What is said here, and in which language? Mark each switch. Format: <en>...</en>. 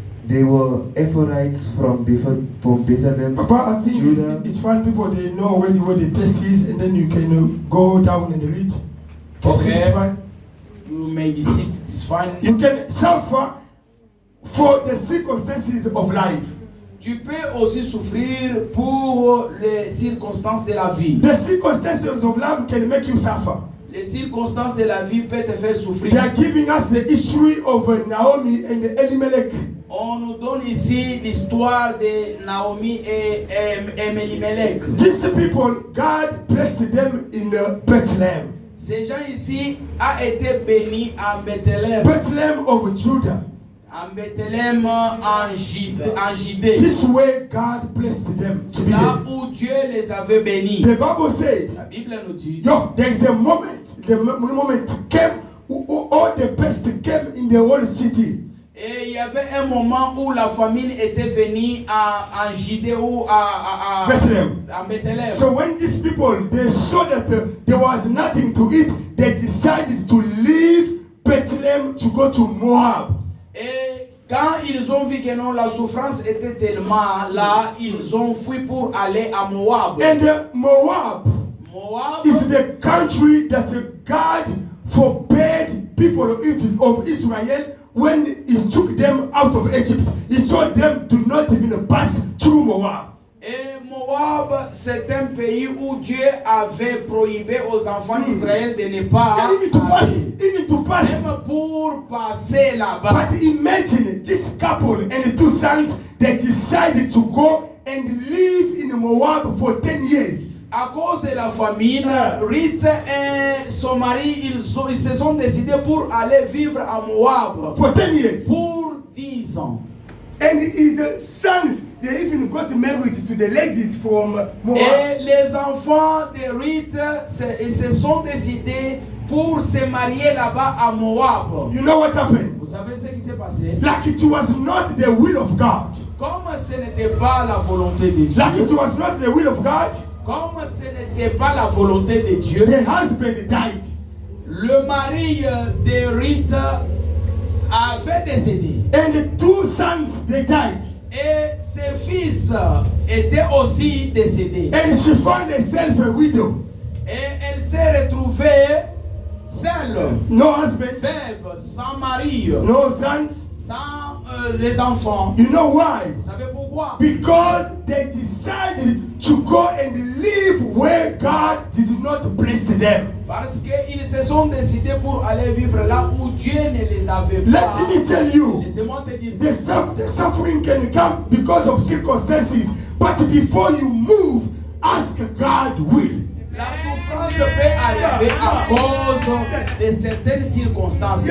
<en>They were Ephrathites from Bethlehem, Papa, I think Judah. it's fine. People they know where the test is, and then you can go down and read. Can you see Okay. it's fine? You may be seated, it's fine. You can suffer for the circumstances of life.</en> <fr>Tu peux aussi souffrir pour les circonstances de la vie.</fr> <en>The circumstances of life can make you suffer.</en> <fr>Les circonstances de la vie peuvent te faire souffrir.</fr> <en>They are giving us the history of Naomi and Elimelech.</en> <fr>On nous donne ici l'histoire de Naomi et Elimelech.</fr> <en>These people, God blessed them in Bethlehem.</en> <fr>Ces gens ici ont été bénis en Bethléem.</fr> <en>Bethlehem of Judah.</en> <fr>En Bethléem, en Judée.</fr> <en>This way God blessed them to be</en> <fr>Là</fr> <en>there.</en> <fr>où Dieu les avait bénis.</fr> <en>The Bible said,</en> <fr>La Bible nous dit.</fr> <en>yo, there is a moment, the moment came, all the best came in the whole city.</en> <fr>Et il y avait un moment où la famine était venue en Judée ou à Bethléem.</fr> <en>So when these people, they saw that there was nothing to eat, they decided to leave Bethlehem to go to Moab.</en> <fr>Et quand ils ont vu que non, la souffrance était tellement là, ils ont fui pour aller à Moab.</fr> <en>And Moab Moab is the country that God forbade people of Israel when he took them out of Egypt. He told them do not even pass through Moab.</en> <fr>Et Moab, c'est un pays où Dieu avait prohibé aux enfants d'Israël de ne pas</fr> <en>Even to pass.</en> <fr>même pour passer là-bas.</fr> <en>But imagine this couple and 2 sons, they decided to go and live in Moab for 10 years.</en> <fr>À cause de la famine, Ruth et son mari, ils se sont décidés pour aller vivre à Moab</fr> <en>For 10 years.</en> <fr>pour 10 ans.</fr> <en>And his sons, they even got married to the ladies from Moab.</en> <fr>Et les enfants de Ruth se sont décidés pour se marier là-bas à Moab.</fr> <en>You know what happened?</en> <fr>Vous savez ce qui s'est passé?</fr> <en>Like it was not the will of God.</en> <fr>Comme ce n'était pas la volonté de Dieu,</fr> <en>Like it was not the will of God,</en> <fr>comme ce n'était pas la volonté de Dieu,</fr> <en>the husband died.</en> <fr>le mari de Ruth avait décédé.</fr> <en>And the 2 sons, they died.</en> <fr>Et ses fils étaient aussi décédés.</fr> <en>And she found herself a widow.</en> <fr>Et elle s'est retrouvée seule,</fr> <en>No husband,</en> <fr>veuve, sans mari,</fr> <en>no sons.</en> <fr>sans les enfants.</fr> <en>You know why?</en> <fr>Vous savez pourquoi?</fr> <en>Because they decided to go and live where God did not place them.</en> <fr>Parce qu'ils se sont décidés pour aller vivre là où Dieu ne les avait pas.</fr> <en>Let me tell you,</en> <fr>Laissez-moi te dire</fr> <en>the,</en> <fr>ça.</fr> <en>the suffering can come because of circumstances. But before you move, ask God will.</en> <fr>La souffrance peut arriver à cause de certaines circonstances.</fr>